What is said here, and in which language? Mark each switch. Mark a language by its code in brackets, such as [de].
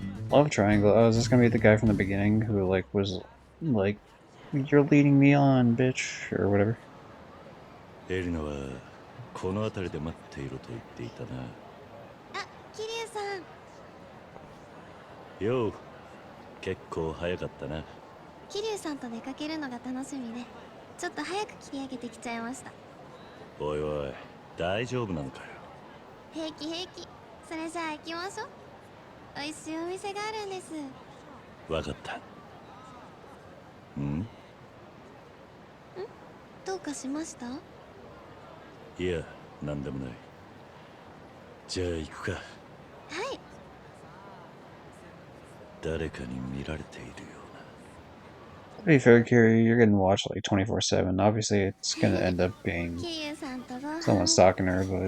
[en] Love Triangle. Oh, is this gonna be the guy from the beginning who, like, was like, "You're leading me on, bitch," or whatever? [ja] エリナはこの辺りで待っていろと言っていたな。あ、桐生さん。よう、結構早かったな。桐生さんと出かけるのが楽しみで、ちょっと早く切り上げてきちゃいました。おいおい、大丈夫なのかよ。平気平気。それじゃあ行きましょう。美味しいお店があるんです。わかった。ん？どうかしました？いや、なんでもない。じゃあ行くか。はい。誰かに見られているような。 [en] To be fair, Kiri, you're getting watched like 24/7. Obviously, it's gonna end up being [ja] 桐生さんとご飯。 [en] someone stalking her, but